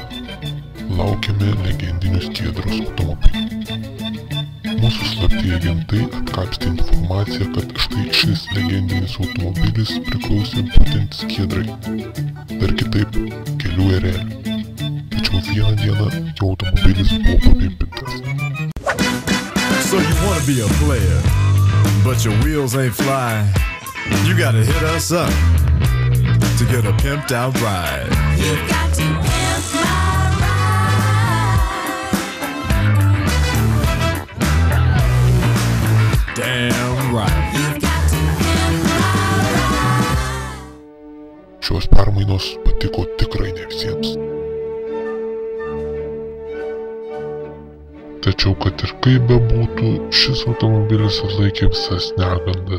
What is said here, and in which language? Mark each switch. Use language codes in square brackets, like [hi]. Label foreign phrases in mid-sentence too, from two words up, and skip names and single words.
[lt] Laukiame legendinių Skiedros automobilių. Mūsų slapti agentai atkapstė informaciją, kad štai šis legendinis automobilis priklausė būtent Skiedrai. Dar kitaip, kelių erelių. Tačiau vieną dieną jo automobilis buvo papimpintas. [en] So you wanna be a player, but your wheels ain't fly. You gotta hit us up to get a pimped out ride. You got to pimp my Damn right. [lt] Šios permainos patiko tikrai ne visiems. Tačiau, kad ir kaip bebūtų, šis automobilis atlaikė visas negandas.